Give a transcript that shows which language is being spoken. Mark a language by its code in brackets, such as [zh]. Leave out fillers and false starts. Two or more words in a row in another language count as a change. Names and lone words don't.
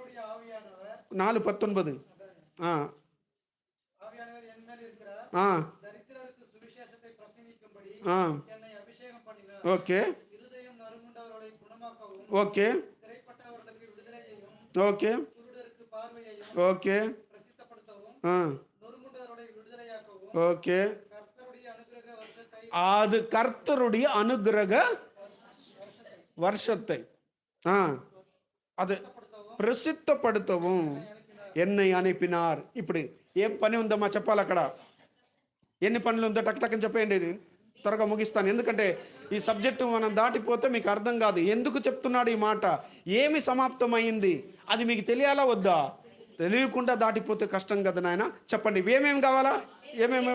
[en] 4:19 okay okay okay okay okay. [ta] அது கர்த்தருடைய அனுகிரக வருஷத்தை அது பிரசித்தப்படுத்தவும் என்னை అనిపినార్. [te] ఇప్పుడు ఏం పని ఉందమ్మా చెప్పాలి. అక్కడ ఎన్ని పనులు ఉందో టక్ టక్ అని చెప్పేయండి, త్వరగా ముగిస్తాను. ఎందుకంటే ఈ సబ్జెక్టు మనం దాటిపోతే మీకు అర్థం కాదు. ఎందుకు చెప్తున్నాడు ఈ మాట, ఏమి సమాప్తమైంది అది మీకు తెలియాలా వద్దా? తెలియకుండా దాటిపోతే కష్టం కదా నాయన. చెప్పండి, ఏమేమి కావాలా? ఏమేమి?